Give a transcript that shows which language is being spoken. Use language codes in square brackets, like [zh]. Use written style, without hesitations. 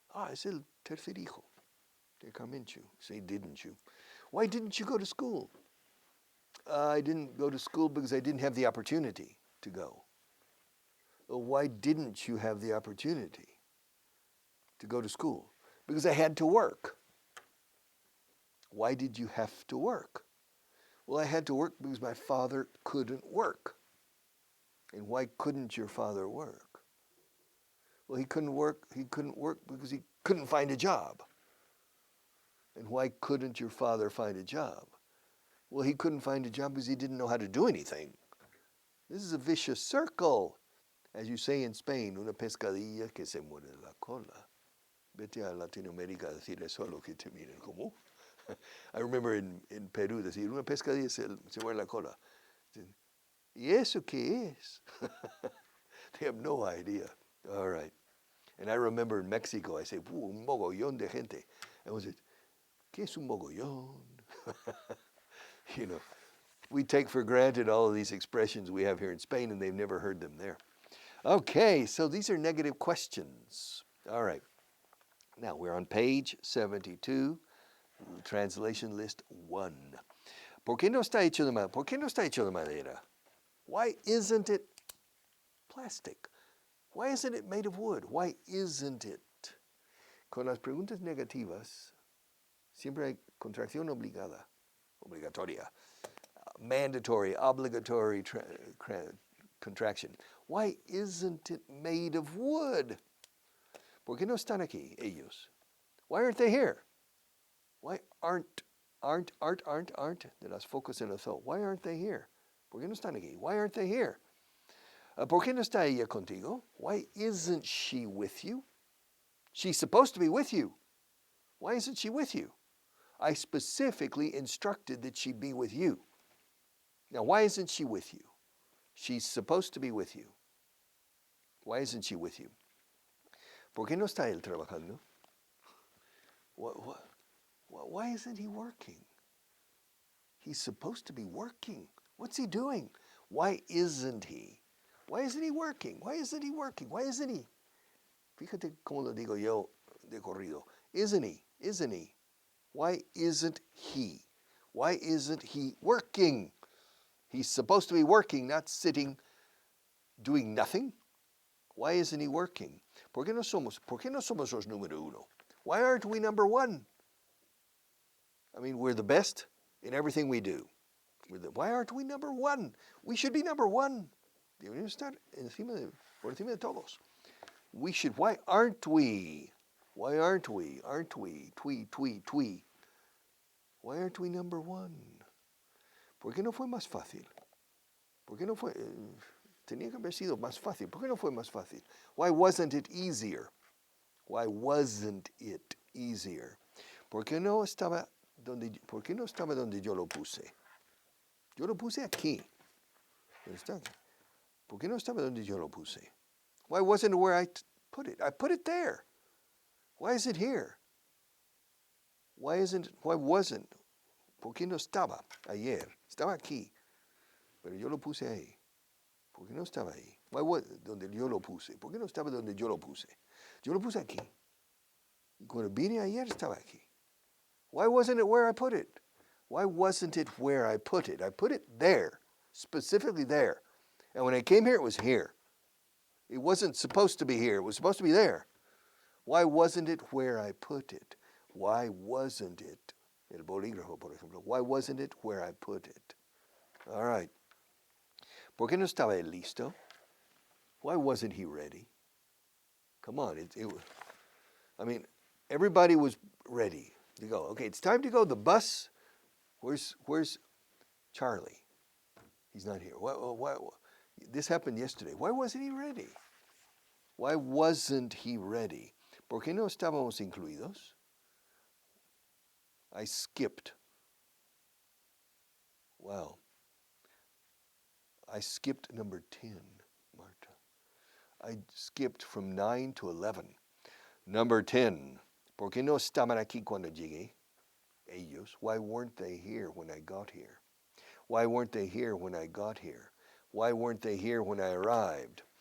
[es] Es el tercer hijo de Carmenchu. [en] Say, didn't you? Why didn't you go to school? I didn't go to school because I didn't have the opportunity to go. Well, why didn't you have the opportunity to go to school? Because I had to work. Why did you have to work? Well, I had to work because my father couldn't work. And why couldn't your father work? Well, he couldn't work because he couldn't find a job. And why couldn't your father find a job? Well, he couldn't find a job because he didn't know how to do anything. This is a vicious circle. As you say in Spain, [es] una pescadilla que se muerde la cola. Vete a Latinoamérica a decir eso a los que te miren como. [en] I remember in Peru [es] decir, una pescadilla se muerde la cola. ¿Y eso qué es? [en] They have no idea. All right. And I remember in Mexico, I say, [es] un mogollón de gente. [en] And was it, [es] ¿qué es un mogollón? [en] You know, we take for granted all of these expressions we have here in Spain, and they've never heard them there. Okay, so these are negative questions. All right. Now, we're on page 72, translation list 1. [es] ¿Por qué no está hecho de madera? ¿Por qué no está hecho de madera? [en] Why isn't it plastic? Why isn't it made of wood? Why isn't it? [es] Con las preguntas negativas, siempre hay contracción obligatoria, [en] mandatory, obligatory contraction. Why isn't it made of wood? [es] ¿Por qué no están aquí ellos? [en] Why aren't they here? Why aren't de las focas en el sol? Why aren't they here? [es] ¿Por qué no están aquí? [en] Why aren't they here? [es] ¿Por qué no está ella contigo? [en] Why isn't she with you? She's supposed to be with you. Why isn't she with you? I specifically instructed that she be with you. Now, why isn't she with you? She's supposed to be with you. Why isn't she with you? ¿Por qué no está él trabajando? Why isn't he working? He's supposed to be working. What's he doing? Why isn't he? Why isn't he working? Why isn't he working? Why isn't he? [es] Fíjate cómo lo digo yo de corrido. [en] Isn't he? Isn't he? Why isn't he? Why isn't he working? He's supposed to be working, not sitting doing nothing? Why isn't he working? [es] ¿Por qué no somos los número uno? [en] Why aren't we number one? I mean, we're the best in everything we do. Why aren't we number one? We should be number one. [es] Deberíamos estar por encima de todos. [en] We should. Why aren't we? Why aren't we? Aren't we? Twee. Why aren't we number one? [es] ¿Por qué no fue más fácil? ¿Por qué no fue? Tenía que haber sido más fácil. ¿Por qué no fue más fácil? [en] Why wasn't it easier? Why wasn't it easier? [es] ¿Por qué no estaba donde yo lo puse? Yo lo puse aquí. ¿Por qué no estaba donde yo lo puse? [en] Why wasn't it where I put it? I put it there. Why is it here? Why wasn't? [es] ¿Por qué no estaba ayer? Estaba aquí. Pero yo lo puse ahí. ¿Por qué no estaba ahí? Donde yo lo puse. ¿Por qué no estaba donde yo lo puse? Yo lo puse aquí. Y cuando vine ayer estaba aquí. [en] Why wasn't it where I put it? Why wasn't it where I put it? I put it there, specifically there. And when I came here, it was here. It wasn't supposed to be here. It was supposed to be there. Why wasn't it where I put it? Why wasn't it? [es] El bolígrafo, por ejemplo. [en] Why wasn't it where I put it? All right. [es] ¿Por qué no estaba él listo? [en] Why wasn't he ready? Come on. I mean, everybody was ready to go. Okay, it's time to go. The bus. Where's Charlie? He's not here. Why, this happened yesterday. Why wasn't he ready? Why wasn't he ready? [es] ¿Por qué no estábamos incluidos? [en] I skipped. Wow. I skipped number 10, Marta. I skipped from 9 to 11. Number 10. [es] ¿Por qué no estaban aquí cuando llegué? Ellos. [en] Why weren't they here when I got here? Why weren't they here when I got here? Why weren't they here when I arrived?